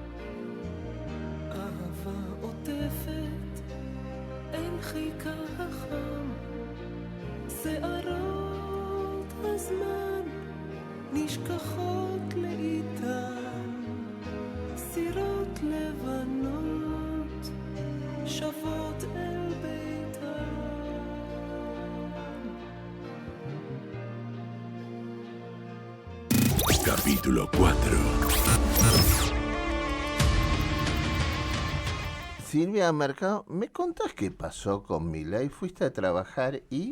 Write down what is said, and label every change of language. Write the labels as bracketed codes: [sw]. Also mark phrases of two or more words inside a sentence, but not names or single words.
[he] אהבה עוטפת אל חיקה החם, שערות הזמן נשכחות לאיתן, סירות לבנות שבות אל ביתן. [es] Capítulo 4. Silvia Mercado, ¿me contás qué pasó con Milei? ¿Fuiste a trabajar y...?